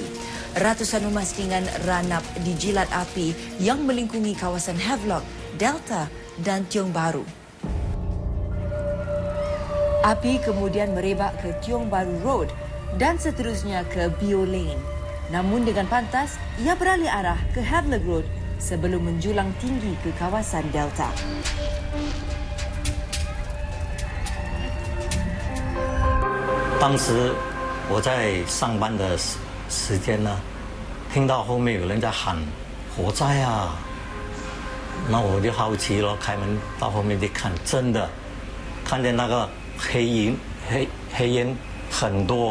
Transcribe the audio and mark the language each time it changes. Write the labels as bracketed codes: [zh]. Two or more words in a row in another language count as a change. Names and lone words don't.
[ms] Ratusan memastikan ranap dijilat api yang melingkungi kawasan Havelock, Delta dan Tiong Bahru. Api kemudian merebak ke Tiong Bahru Road dan seterusnya ke Bio Lane. Namun dengan pantas, ia beralih arah ke Havelock Road sebelum menjulang tinggi ke kawasan Delta. [zh] 当时我在上班的时间呢，听到后面有人在喊火灾啊，那我就好奇了，开门到后面去看，真的看见那个黑烟很多。